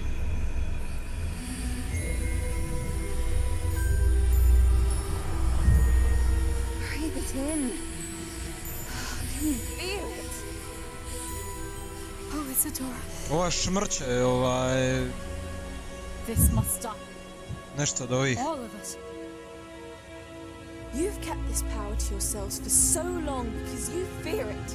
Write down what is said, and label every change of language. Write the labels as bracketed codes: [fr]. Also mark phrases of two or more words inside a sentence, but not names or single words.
[en] Breathe it in. Can you feel it? Oh, Isadora, [sr] Ova šmrče, [en] this must stop. [sr] nešto od ovih. [en] All of it. You've kept this power to yourselves for so long because you fear it.